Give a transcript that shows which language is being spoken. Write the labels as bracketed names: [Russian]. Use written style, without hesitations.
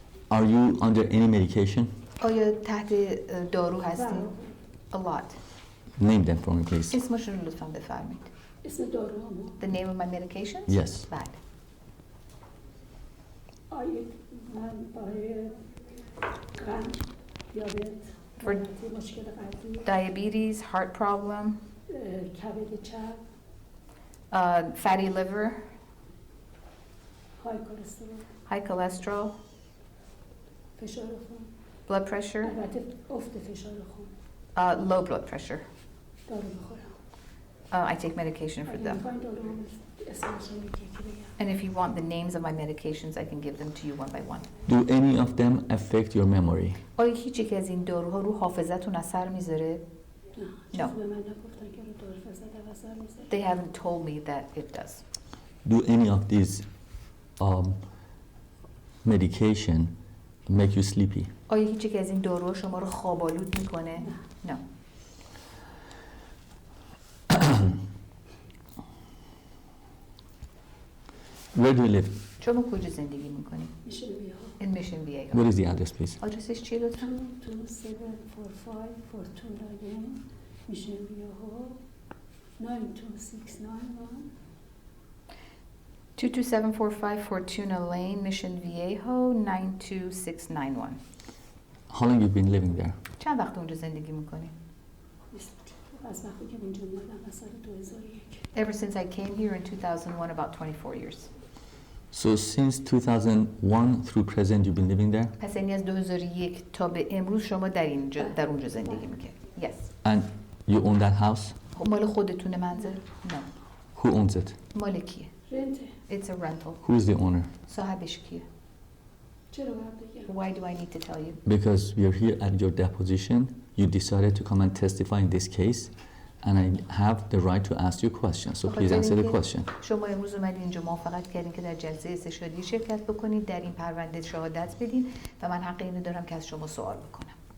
[English] Are you under any medication? [Persian] آیا تحت دارو هستین؟ [English] A lot. Name them for me, please. [Persian] اسمشون رو لطفاً بفرمایید. اسم داروهامو [English] The name of my medications? Yes. [Persian] بله. من برای قند، دیابت، [English] For [Persian] مشکل قلبی، [English] diabetes, heart problem, [Persian] کبد چرب، [English] fatty liver, [Persian] های کلسترول، [English] high cholesterol, [Persian] فشار خون، [English] blood pressure, [Persian] البته افت فشار خون، [English] low blood pressure. [Persian] دارو بخورم. [English] I take medication for [Persian] اگه [English] them. [Persian] میخواین داروهامو اسمشون رو یکی بگم. [English] And if you want the names of my medications, I can give them to you one by one. Do any of them affect your memory? [Persian] آیا هیچ یک از این داروها رو حافظتون اثر میذاره؟ نه. چیزی به من نگفتن که رو دارو فزد اثر میذاره. [English] They haven't told me that it does. Do any of these medication make you sleepy? [Persian] آیا هیچ یک از این داروها شما رو خواب‌آلود میکنه؟ [English] No. Where do you live? [Persian] شما کجا زندگی میکنید؟ میشه بیا [English] In Mission Viejo. What is the address, please? [Persian] آدرسش چیه لطفا؟ 2745 میشه بیا 92691 [English] 22745 Fortuna Lane, Mission Viejo, 92691. How long you been living there? [Persian] چند وقت اونجا زندگی میکنی؟ از وقتی که اینجا اومدم از سال 2001 [English] Ever since I came here in 2001, about 24 years. So since 2001 through present you've been living there? [Persian] پس یعنی از 2001 تا به امروز شما در اونجا زندگی میکنی. [English] Yes. And you own that house? [Persian] خب مال خودتونه منزل؟ [English] No. Who owns it? [Persian] مال کیه؟ رنته [English] It's a rental. Who is the owner? [Persian] صاحبش کیه؟ چرا باید بگم [English] Why do I need to tell you? Because we are here at your deposition, you decided to come and testify in this case, and I have the right to ask you questions. So please answer the question. [Persian] شما امروز اومدین اینجا موافقت کردین که در جلسه استشهادی شرکت بکنید، در این پرونده شهادت بدین و من حق اینو دارم که از شما سوال بکنم.